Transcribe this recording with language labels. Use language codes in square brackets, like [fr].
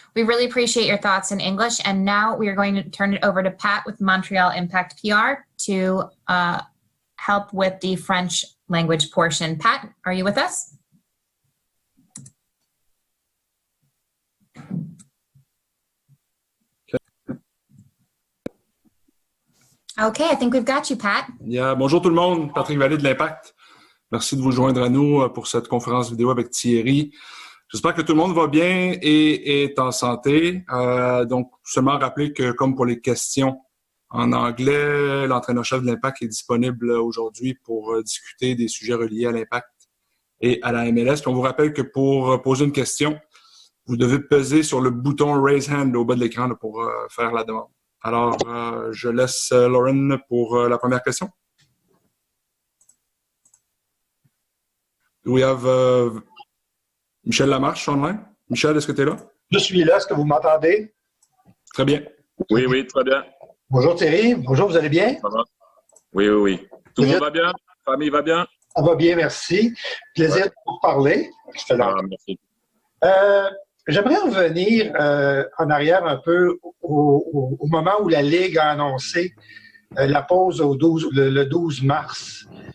[en] We really appreciate your thoughts in English. And now we are going to turn it over to Pat with Montreal Impact PR to help with the French language portion. Pat, are you with us? Okay, I think we've got you, Pat. Yeah. [fr] Bonjour tout le monde, Patrick Vallee de l'Impact. Merci de vous joindre à nous pour cette conférence vidéo avec Thierry. J'espère que tout le monde va bien et est en santé. Donc, seulement rappeler que, comme pour les questions en anglais, l'entraîneur-chef de l'Impact est disponible aujourd'hui pour discuter des sujets reliés à l'Impact et à la MLS. Puis on vous rappelle que pour poser une question, vous devez peser sur le bouton « Raise Hand » au bas de l'écran pour faire la demande. Alors, je laisse Lauren pour la première question. [en] Do we have Michel Lamarche online? [fr] Michel, est-ce que tu es là? Je suis là. Est-ce que vous m'entendez? Très bien. Oui, oui, très bien. Bonjour Thierry. Bonjour, vous allez bien? Ça va? Oui, oui, oui. Tout le monde va bien? La famille va bien? Ça va bien, merci. Plaisir de vous parler. Merci. J'aimerais revenir en arrière un peu au moment où la Ligue a annoncé la pause le 12 mars.